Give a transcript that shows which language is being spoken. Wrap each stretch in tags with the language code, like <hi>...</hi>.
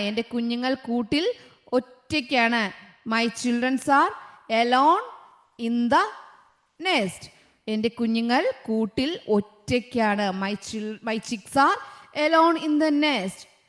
<ml>എൻ്റെ കുഞ്ഞുങ്ങൾ കൂട്ടിൽ ഒറ്റയ്ക്കാണ്.</ml> <en>My children are alone in the nest.</en> <ml>എൻ്റെ കുഞ്ഞുങ്ങൾ കൂട്ടിൽ ഒറ്റയ്ക്കാണ്.</ml> <en>My chicks are alone in the nest.</en>